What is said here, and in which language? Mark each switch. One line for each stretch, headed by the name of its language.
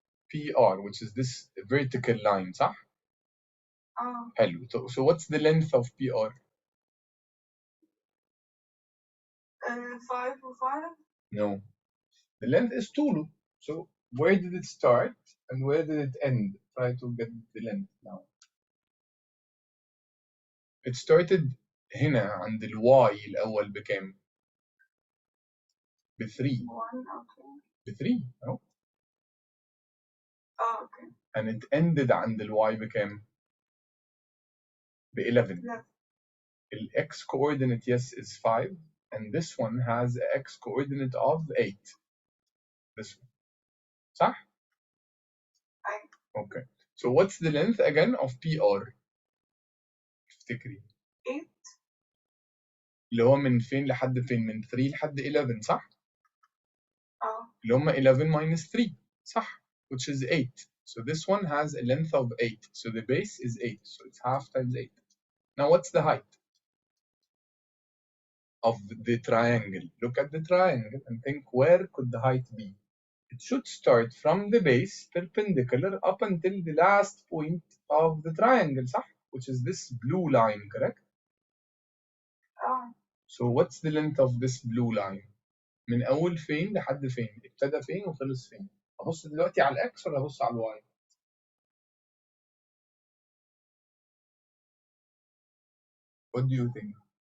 English: PR, which is this vertical line, صح؟ حلو. So what's the length of PR?
Arabic: 5 و 5.
English: No. The length is طوله. So where did it start and where did it end? Try to get the length now. It started
Arabic: هنا عند ال Y الأول بكام؟ ب 3.
English: 1 okay.
Arabic: ب 3 أهو.
English: okay. And it ended
Arabic: عند ال Y بكام؟ ب 11. لا.
English: The X coordinate, yes, is 5, and this one has an X coordinate of 8. This one. صح؟ Okay. So what's the length again of PR?
Arabic: افتكري.
English: 8.
Arabic: اللي هو من فين لحد فين؟ من 3 لحد 11 صح؟ اللي هم 11 minus 3 صح؟ Which is 8.
English: So this one has a length of 8. So the base is 8. So it's half times 8. Now what's the height of the triangle? Look at the triangle and think, where could the height be? It should start from the base perpendicular up until the last point of the triangle صح? Which is this blue line, correct? So what's the length of this blue line?
Arabic: من أول فين لحد فين؟ ابتدى فين وخلص فين؟ أبص دلوقتي على الإكس ولا أبص على الواي؟
English: What do you think?